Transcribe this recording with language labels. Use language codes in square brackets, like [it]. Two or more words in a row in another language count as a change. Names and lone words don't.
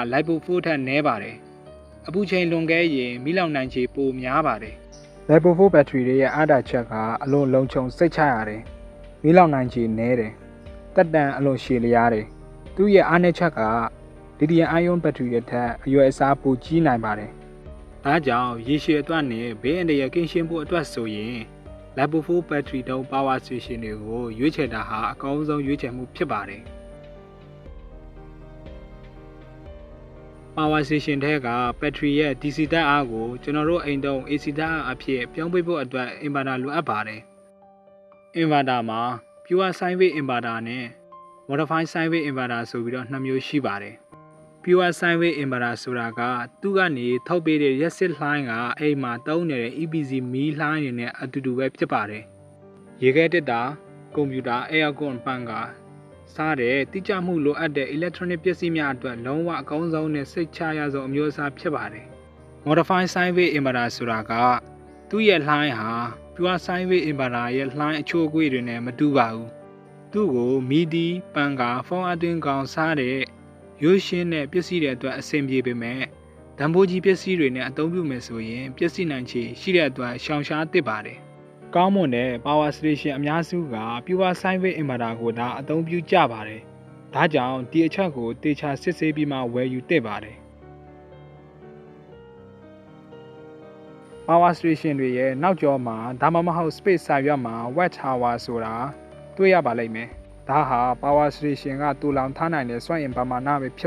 [my] LiPo4 ထက်နည်းပါတယ်။အပူချိန်လွန်ကဲရင်မိလောင်နိုင်ခြေပိုများပါတယ်။ [en] LiPo4 battery [my] ရဲ့အားသာချက်ကအလွန်လုံခြုံစိတ်ချရတယ်။မိလောင်နိုင်ခြေနည်းတယ်။တက်တန်းအလွန်ရှည်လျားတယ်။သူ့ရဲ့အားနည်းချက်က [en] Lithium ion battery [my] ထက်အရွယ်အစားပိုကြီးနိုင်ပါတယ်။ဒါကြောင့်ရေရှည်အတွက်နဲ့ဘေးအန္တရာယ်ကင်းရှင်းဖို့အတွက်ဆိုရင် [en] LiPo4 battery [my] တုံး [en] power station [my] တွေကိုရွေးချယ်တာဟာအကောင်းဆုံးရွေးချယ်မှုဖြစ်ပါတယ် ။ [en] power station [my] ထဲက battery ရဲ့ DC ဓာတ်အားကိုကျွန်တော်တို့အိမ်သုံး AC ဓာတ်အားအဖြစ်ပြောင်းပေးဖို့အတွက် inverter လိုအပ်ပါတယ်။ inverter မှာ [en] pure sine wave inverter [my] နဲ့ [en] modified sine wave inverter [my] ဆိုပြီးတော့နှစ်မျိုးရှိပါတယ်။ [en] Pure sine wave inverter [my] ဆိုတာကသူ့ကနေ ထုတ်ပေးတဲ့ရက်စစ်လှိုင်းကအိမ်မှာသုံးနေတဲ့ EPC မီးလှိုင်းတွေနဲ့အတူတူပဲဖြစ်ပါတယ်။ရေခဲတက်တာကွန်ပျူတာ aircon ပန်ကာစားတဲ့တိကျမှုလိုအပ်တဲ့ electronic ပ စ္စည်းများအတွက်လုံးဝအကောင်းဆုံးနဲ့စိတ်ချရဆုံးအမျိုးအစားဖြစ်ပါတယ်။ [en] Modified sine wave inverter [my] ဆိုတာကသူ့ရဲ့လှိုင်းဟာ [en] Pure sine wave inverter [my] ရဲ့လှိုင်းအချိုးအကွေ့တွေနဲ့မတူပါဘူး။သူ့ကိုမီဒီပန်ကာဖုန်းအတွင်းကောင်စားတဲ့ရိုးရှင်းတဲ့ပစ္စည်းတွေအတွက်အဆင်ပြေပေမဲ့ဓာတ်ပိုးကြီးပစ္စည်းတွေနဲ့အသုံးပြုမယ်ဆိုရင်ပစ္စည်းနိုင်ခြေရှိတဲ့အတွက်ရှောင်ရှားသင့်ပါတယ်။ကောင်းမွန်တဲ့ [en] power station [my] အများစုက [en] pure sine wave inverter [my] ကိုသာအသုံးပြုကြပါတယ်။ဒါကြောင့်ဒီအချက်ကိုတေချာစစ်ဆေးပြီးမှဝယ်ယူသင့်ပါတယ် ။ [en] power station [my] တွေရဲ့နောက်ကျောမှာဒါမှမဟုတ် space စာရွက်မှာ [en] watt hour [my] ဆိုတာတွေ့ရပါလိမ့်မယ်။ဒါဟာ [en] power station [my] ကတူလောင်ထားနိုင်တဲ့စွမ်းအင်ပမာဏပဲဖြစ်